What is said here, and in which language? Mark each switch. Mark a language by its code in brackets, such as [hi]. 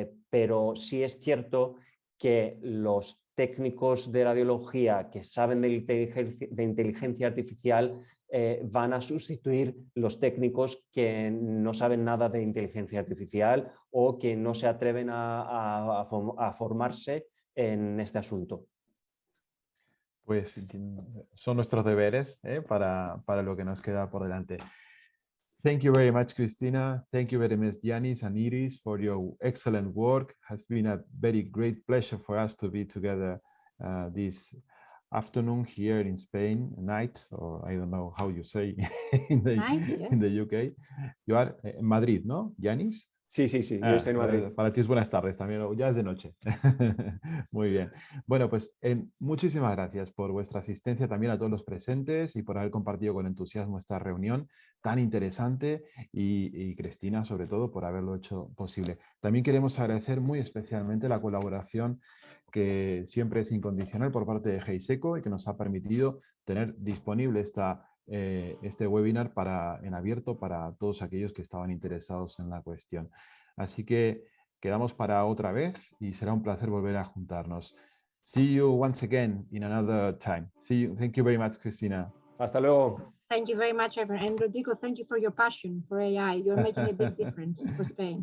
[es] pero sí es cierto que los técnicos de radiología que saben de inteligencia artificial van a sustituir los técnicos que no saben nada de inteligencia artificial o que no se atreven a formarse en este asunto. Pues son nuestros deberes para lo que nos queda por delante. [en] Thank you very much, Cristina. Thank you very much, Yanis and Iris, for your excellent work. It has been a very great pleasure for us to be together this afternoon here in Spain, night, or I don't know how you say in the UK. You are in Madrid, ¿no, Yanis? [es] Sí, yo estoy en Madrid. Para ti es buenas tardes también, ya es de noche. Muy bien. Bueno, pues muchísimas gracias por vuestra asistencia también a todos los presentes y por haber compartido con entusiasmo esta reunión tan interesante y Cristina, sobre todo, por haberlo hecho posible. También queremos agradecer muy especialmente la colaboración que siempre es incondicional por parte de GEISECO y que nos ha permitido tener disponible este webinar en abierto para todos aquellos que estaban interesados en la cuestión. Así que quedamos para otra vez y será un placer volver a juntarnos. [en] See you once again in another time. See you. Thank you very much, Cristina. [es] Hasta luego. [en] Thank you very much, Evan. And Rodrigo, thank you for your passion for AI. You're making a big difference for Spain.